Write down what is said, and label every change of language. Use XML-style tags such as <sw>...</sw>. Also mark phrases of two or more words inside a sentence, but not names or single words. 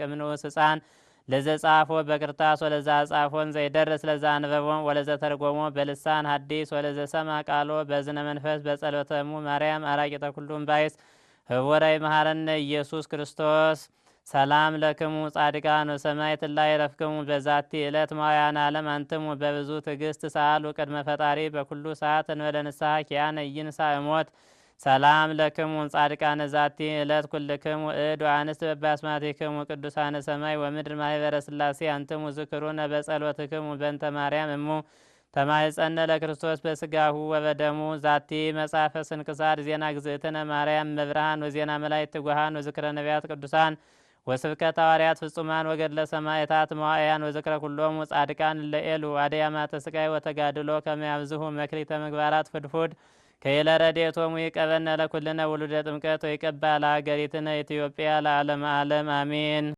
<gez>እምንዑስ ሕፃን ለዘ ጻፎ በክርታስ ወለዛ ጻፎን ዘይደርስ ለዛ አንበቦም ወለዘ ተርጎሞ በልሳን ሐዲስ ወለዘ ሰማ ቃሎ በዝነ መንፈስ በጸሎተሙ ማርያም አራቂተ ኩሉም ባይስ ህወራይ መሐረነ ኢየሱስ ክርስቶስ ሰላም ለክሙ ጻድቃን ወሰማዕት ላይ ረፍክሙ በዛቲ ዕለት ማውያን ዓለም አንትሙ በብዙ ትዕግስት ሰአሉ ቅድመ ፈጣሪ በኩሉ ሰዓት እንበለ ንስሐ ኪያነ ኢይንሣ እሞት ሰላም ለክሙ ጻድቃነ ዛቲ ዕለት ኩልክሙ እድ ወአንስት በባስማቲክሙ ቅዱሳነ ሰማይ ወምድር ማኅበረ ሥላሴ አንትሙ ዝክሩነ በጸሎትክሙ በእንተ ማርያም እሙ ተማኅፀነ ለክርስቶስ በስጋሁ ወበደሙ ዛቲ መጽሐፈ ስንክሳር ዜና ግዝእትነ ማርያም መብርሃን ወዜና መላእክት ትጉሃን ወዝክረ ነቢያት ቅዱሳን ወስብከተ ሐዋርያት ፍጹማን ወገድለ ሰማዕታት መዋዕያን ወዝክረ ኩሎሙ ጻድቃን ለኤሉ አድያማተ ስቃይ ወተጋድሎ ከመ ያብዝሑ መክሊተ ምግባራት ፍድፉድ ከይለ ረድኤቶሙ ይቀበነ ለኩልነ ውሉደ ጥምቀት ወይቀባ ለሀገሪትነ ኢትዮጵያ ለዓለመ ዓለም አሜን።</gez>